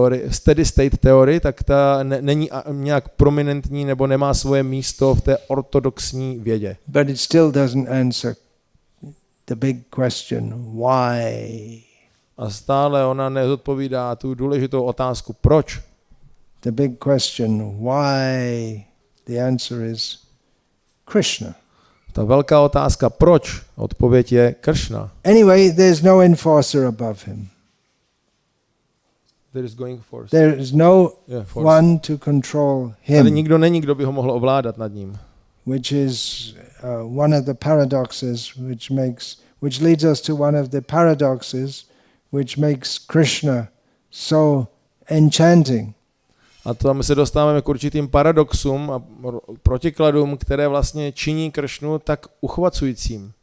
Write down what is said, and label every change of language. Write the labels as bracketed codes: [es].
[cs] Steady state teorie, tak ta není nějak prominentní nebo nemá svoje místo v té ortodoxní vědě. [en] But it still doesn't answer the big question, why? [cs] A stále ona nezodpovídá tu důležitou otázku, proč? [en] The big question, why? The answer is Krishna. [cs] Ta velká otázka, proč? Odpověď je Krishna. [en] Anyway, there's no enforcer above him. There is no one to control him. [cs] Tady nikdo není, kdo by ho mohl ovládat nad ním. [en] Which is one of the paradoxes which leads us to one of the paradoxes which makes Krishna so enchanting. [cs] A tam se dostáváme k určitým paradoxům a protikladům, které vlastně činí Kršnu tak uchvacujícím.